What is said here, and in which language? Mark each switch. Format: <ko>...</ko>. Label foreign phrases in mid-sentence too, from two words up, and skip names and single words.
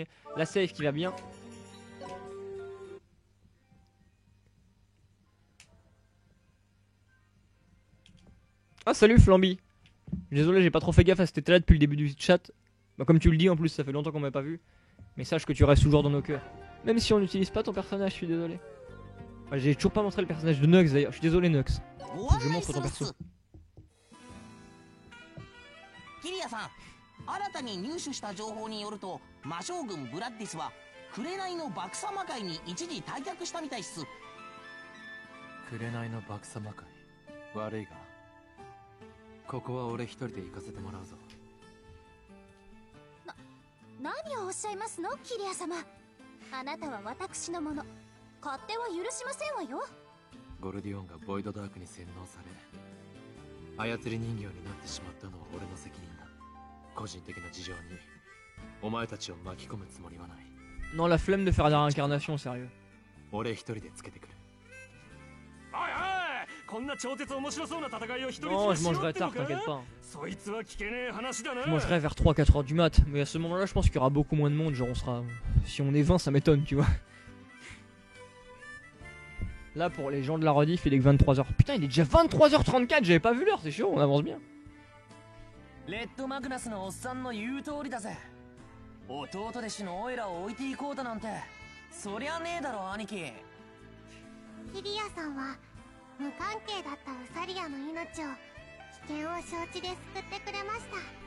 <fr>La save qui va bien. Ah salut Flamby. Désolé, j'ai pas trop fait gaffe à ce que t'étais là depuis le début du chat. Bah, comme tu le dis en plus, ça fait longtemps qu'on m'a pas vu. Mais sache que tu restes toujours dans nos cœurs. Même si on n'utilise pas ton personnage, je suis désolé. Ouais, j'ai toujours pas montré le personnage de Nux d'ailleurs, je suis désolé Nux. Je montre ton perso.</fr> <ja>キリアさん、新たに入手した情報によると魔将軍ブラッディスは紅のバクサマ会に一時退却したみたいっす。紅のバクサマ会、悪いがここは俺一人で行かせてもらうぞ。何をおっしゃいますのキリア様。あなたは私のもの、勝手は許しませんわよ。ゴルディオンがボイドダークに洗脳され操り人形になってしまったのは俺の責任だ。個人的な事情にお前たちを巻き込むつもりはない。</ja> <fr>Non, la flemme de faire la réincarnation, sérieux.</fr> <ja>俺一人でつけてくる。おいおい、こんな超絶面白そうな戦いを一人</ja> <fr>Non,</fr> <ja>で</ja> <fr>je</fr> <ja>しろ</ja> <fr>mangerai</fr> <ja>っての</ja> <fr>tard,</fr> <ja>か？</ja> <fr>t'inquiète pas.</fr> <ja>そいつは聞けねえ話だな。</ja> <fr>Je mangerai vers 3-4 heures du mat. Mais à ce moment-là, je pense qu'il y aura beaucoup moins de monde. Genre, on sera. Si on est 20, ça m'étonne, tu vois. Là, pour les gens de la rediff, il est que 23h. Putain, il est déjà 23h34, j'avais pas vu l'heure, c'est chaud, on avance bien.</fr> <ja>レッドマグナスのおっさんの言う通りだぜ。弟弟子のオイラを置いていこうだなんてそりゃねえだろ兄貴。キリアさんは無関係だったウサリアの命を危険を承知で救ってくれました。</ja>